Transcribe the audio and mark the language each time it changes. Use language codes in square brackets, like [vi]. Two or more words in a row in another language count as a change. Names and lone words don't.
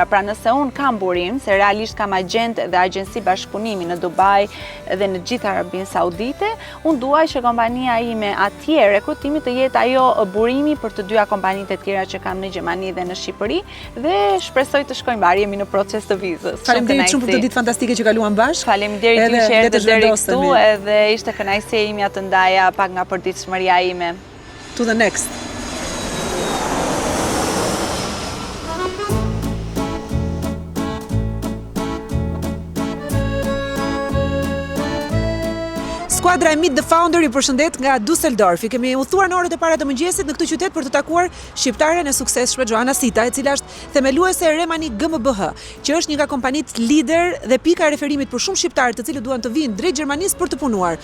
[sq] Pra nëse unë kam burim, se realisht kam agent dhe agjenci bashkëpunimi në Dubai dhe në gjithë Arabinë Saudite, unë duaj që kompania ime atje rekrutimi të jetë ajo burimi për të 2 kompanitë e tjera që kam në Gjermani dhe në Shqipëri dhe shpresoj të shkojmë mbar, jemi në proces të vizës. Faleminderit shumë për këtë ditë fantastike që kaluam bashkë. Faleminderit ju që erdhët deri këtu, edhe ishte kënaqësia ime të ndaja pak nga përditshmëria ime. [en] To the next. [sq] Skuadra e Meet the Founder i përshëndet nga Düsseldorf. I kemi udhëtuar në orët e para të mëngjesit në këtë qytet për të takuar shqiptaren e suksesshme Joana Sita, e cila është themeluese e Remani GmbH, që është një nga kompanitë lider dhe pika e referimit për shumë shqiptarë të cilët duan të vinë drejt Gjermanisë për të punuar.